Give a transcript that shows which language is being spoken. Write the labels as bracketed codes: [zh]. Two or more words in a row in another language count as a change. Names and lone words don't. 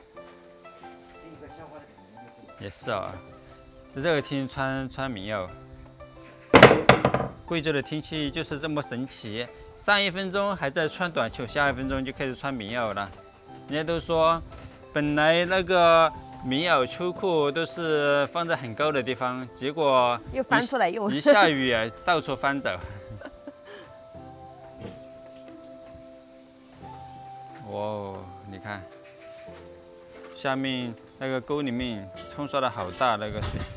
[zh] 也是啊，熱天穿棉袄。貴州的天氣就是這麼神奇，上1分鐘還在穿短袖，下1分鐘就開始穿棉袄了。人家都說，本來那個棉袄、秋褲都是放在很高的地方，結果又翻出來用，一下雨啊，到處翻走。哦，你看，下面那個溝裡面沖刷的好大那個水。